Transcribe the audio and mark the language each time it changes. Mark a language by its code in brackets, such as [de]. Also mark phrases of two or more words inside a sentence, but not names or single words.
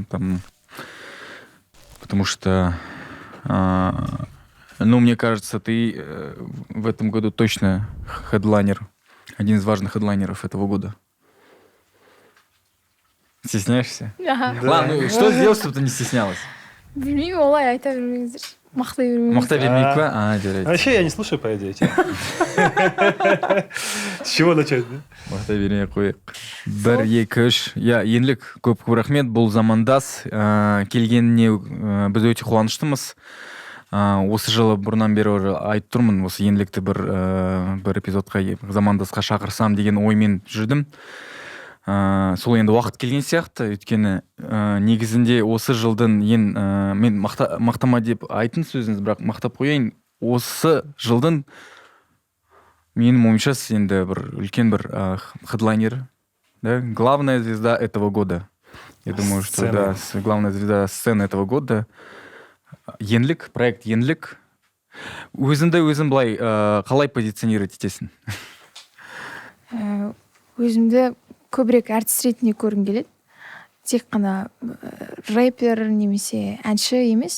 [ru] Там, потому что, мне кажется, ты в этом году точно хедлайнер. Один из важных хедлайнеров этого года. Стесняешься? Аха. Да. Ладно, что сделать, чтобы ты не стеснялась? [kk] Білмеймін, олай айта бермеңіздер. Мақтай бермеңіздер. Мақтай бермейік па? Жарайды. [ru] Вообще я не слушаю, по идее, тебя. С чего начать, да? [kk] Мақтай бермей қояйық. 1, 2, 3. Я еңлік көп рахмет. Бұл замандас келгеніне біз өте қуаныштымыз. Осы жылы бұрыннан бері айтып тұрмын, осы еңлікті бір эпизодқа замандасқа шақырсам деген оймен жүрдім. Сол енді уақыт келген сияқты, өйткені негізінде осы жылдың мен мақтама деп айтын сөзіңіз, бірақ мақтап қояйын, осы жылдың менің ойымша енді бір үлкен бір хедлайнер, да, [ru] главная звезда этого года. Я думаю, что да, главная звезда сцены этого года. Еңлік, проект Еңлік. [kk] Өзіңді былай қалай позиционировать етесің? Өзімді көбірек әртіс ретінде көргім келеді. Тек қана рэпер немесе әнші емес.